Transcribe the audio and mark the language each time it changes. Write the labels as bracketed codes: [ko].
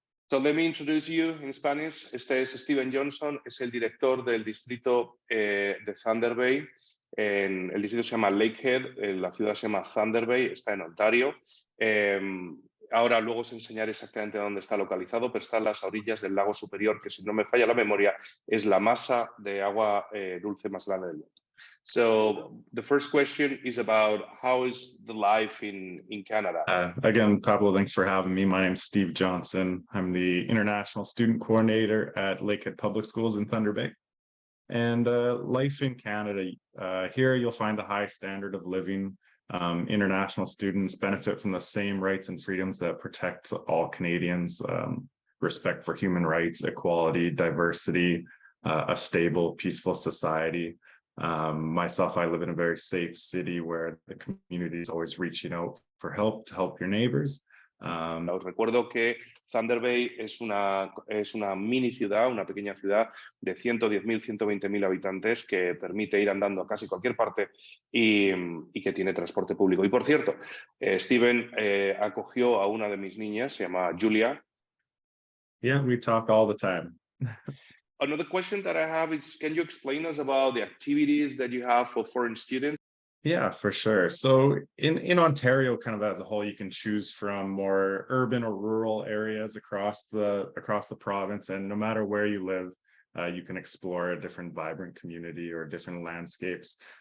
[en] So let me introduce you in Spanish. [es] Este es Steven Johnson, es el director del distrito de Thunderbay. El distrito se llama Lakehead, la ciudad se llama Thunderbay, está en Ontario. Ahora luego os enseñaré exactamente dónde está localizado, pero está en las orillas del lago superior, que si no me falla la memoria, es la masa de agua dulce más grande del mundo. [en] So the first question is about how is the life in Canada? Again, Pablo, thanks for having me. My name's Steve Johnson. I'm the International Student Coordinator at Lakehead Public Schools in Thunder Bay. And life in Canada, here you'll find a high standard of living. International students benefit from the same rights and freedoms that protect all Canadians, respect for human rights, equality, diversity, a stable, peaceful society. Myself, I live in a very safe city where the community is always reaching out for help to help your neighbors. [es] Os recuerdo que Thunder Bay es una mini ciudad, una pequeña ciudad de 110.000, 120.000 habitantes que permite ir andando a casi cualquier parte y que tiene transporte público. Y por cierto, Steven acogió a una de mis niñas, se llama Julia. [en] Yeah, we talk all the time. Another question that I have is, can you explain us about the activities that you have for foreign students? Yeah, for sure. So in Ontario, kind of as a whole, you can choose from more urban or rural areas across the province, and no matter where you live, you can explore a different vibrant community or different landscapes.